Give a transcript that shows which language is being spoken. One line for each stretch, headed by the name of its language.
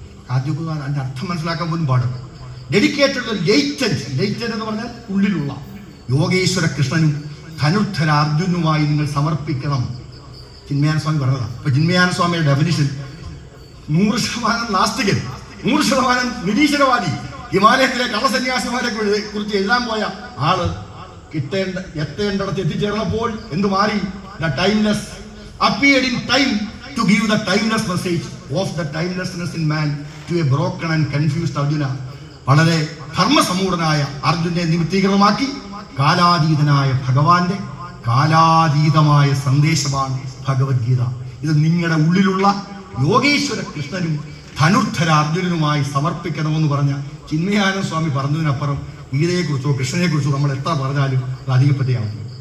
Malayalam: ആദ്യമൊക്കെ അതിന്റെ അർത്ഥം മനസ്സിലാക്കാൻ പോലും പാടും. ഡെഡിക്കേറ്റഡ് ലേറ്റന്റ് എന്ന് പറഞ്ഞാൽ ഉള്ളിലുള്ള യോഗേശ്വര കൃഷ്ണനും ധനുർധര അർജുനുമായി നിങ്ങൾ സമർപ്പിക്കണം. ചിന്മയാനന്ദ സ്വാമി പറഞ്ഞതാണ്. അപ്പൊ ചിന്മയാനന്ദ സ്വാമിയുടെ ഡെഫിനിഷൻ 100% നാസ്തികൻ, 100% നിരീശ്വരവാദി, ഹിമാലയത്തിലെ കള്ളസന്യാസിമാരെ കുറിച്ച് എഴുതാൻ പോയ ആള് എത്തേണ്ടിടത്ത് എത്തിച്ചേർന്നപ്പോൾ എന്ത് മാറി?
English: The timeless appeared in time to give the timeless message of the timelessness in man to a broken and confused Arjuna.
Malayalam: വളരെ ധർമ്മസമൂഢനായ അർജുനെ നിമിത്തീകരണമാക്കി കാലാതീതനായ ഭഗവാന്റെ കാലാതീതമായ സന്ദേശമാണ് ഭഗവത്ഗീത. ഇത് നിങ്ങളുടെ ഉള്ളിലുള്ള യോഗേശ്വര കൃഷ്ണനും ധനുർധര അർജുനനുമായി സമർപ്പിക്കണമെന്ന് പറഞ്ഞ ചിന്മയാനന്ദ സ്വാമി പറഞ്ഞതിനപ്പുറം ഗീതയെക്കുറിച്ചോ കൃഷ്ണനെക്കുറിച്ചോ നമ്മൾ എത്ര പറഞ്ഞാലും അത് അധികപ്പറ്റയാവും.